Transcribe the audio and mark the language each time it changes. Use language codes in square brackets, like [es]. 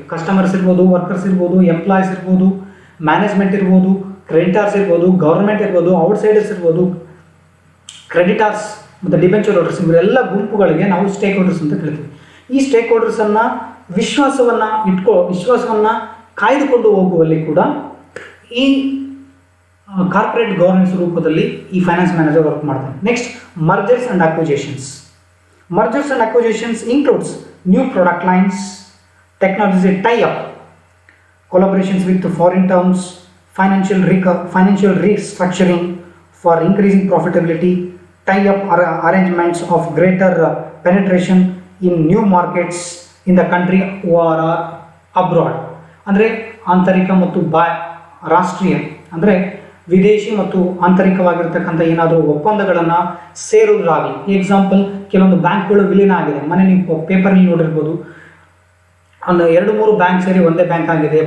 [kn] Customers ಇರ್ಬೋದು, workers ಇರ್ಬೋದು, employees ಇರ್ಬೋದು, ಮ್ಯಾನೇಜ್ಮೆಂಟ್ ಇರ್ಬೋದು, ಕ್ರೆಡಿಟಾರ್ಸ್ ಇರ್ಬೋದು, ಗೌರ್ಮೆಂಟ್ ಇರ್ಬೋದು, ಔಟ್ಸೈಡರ್ಸ್ ಇರ್ಬೋದು, ಕ್ರೆಡಿಟಾರ್ಸ್ ಮತ್ತು ಡಿಬೆಂಚರ್ ಹೋಲ್ಡರ್ಸ್, ಇವರೆಲ್ಲ ಗುಂಪುಗಳಿಗೆ ನಾವು ಸ್ಟೇಕ್ ಹೋಲ್ಡರ್ಸ್ ಅಂತ ಕರಿತೀವಿ. ಈ ಸ್ಟೇಕ್ ಹೋಲ್ಡರ್ಸನ್ನು ವಿಶ್ವಾಸವನ್ನು ಕಾಯ್ದುಕೊಂಡು ಹೋಗುವಲ್ಲಿ ಕೂಡ ಈ ಕಾರ್ಪೊರೇಟ್ ಗವರ್ನೆನ್ಸ್ ರೂಪದಲ್ಲಿ ಈ ಫೈನಾನ್ಸ್ ಮ್ಯಾನೇಜರ್ ವರ್ಕ್ ಮಾಡ್ತಾರೆ. [en] Next mergers and acquisitions. Mergers and acquisitions includes new product lines, technology tie up, collaborations with foreign terms, financial restructuring for increasing profitability, tie-up arrangements of greater penetration in new markets in the country or abroad. [kn] ಅಂದರೆ ಆಂತರಿಕ ಮತ್ತು ರಾಷ್ಟ್ರೀಯ ಅಂದರೆ ವಿದೇಶಿ ಮತ್ತು ಆಂತರಿಕವಾಗಿರ್ತಕ್ಕಂಥ ಏನಾದರೂ ಒಪ್ಪಂದಗಳನ್ನು ಸೇರುವುದಾಗಲಿ. Example, ಕೆಲವೊಂದು ಬ್ಯಾಂಕ್ಗಳು ವಿಲೀನ ಆಗಿದೆ. ಮೊನ್ನೆ ನೀವು ಪೇಪರಲ್ಲಿ ನೋಡಿರ್ಬೋದು, 2-3 ಬ್ಯಾಂಕ್ ಸೇರಿ ಒಂದೇ ಬ್ಯಾಂಕ್ ಆಗಿದೆ.